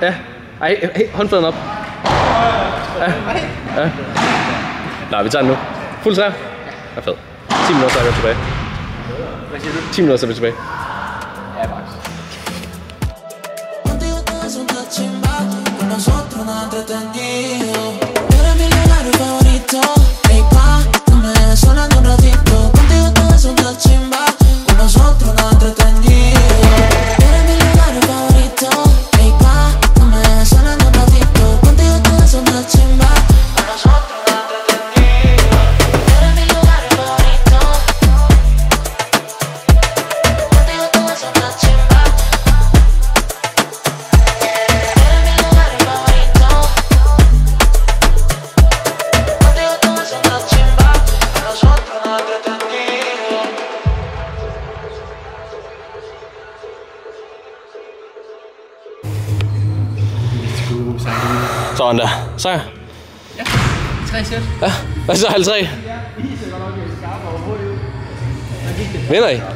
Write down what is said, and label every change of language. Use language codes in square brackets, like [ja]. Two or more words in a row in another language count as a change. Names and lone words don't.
[da] Ja. Ej, hey, håndfladen op. Ja. Nå, vi tager den nu. Fuld træer. Ja, fed. 10 minutter, så er vi tilbage. Hvad siger du? 10 minutter, så er vi tilbage. Ja, max. [es] nosotros nada entretenido. Eres mi lugar favorito. Ey, pa, no me dejes sola ni un ratito. Contigo todo eso está chimba. Con nosotros nada entretenido. Eres mi lugar favorito. Ey, pa, no me dejes sola ni un ratito. Contigo todo eso está chimba. Con nosotros nada entretenido. Eres mi lugar favorito. Contigo todo eso está chimba. Eres mi lugar favorito. Contigo todo eso está chimba. Con nosotros nada entretenido. [da] Sådan der. Sejr. Ja, 3 sæt. Ja, hvad så 50? Vinder I?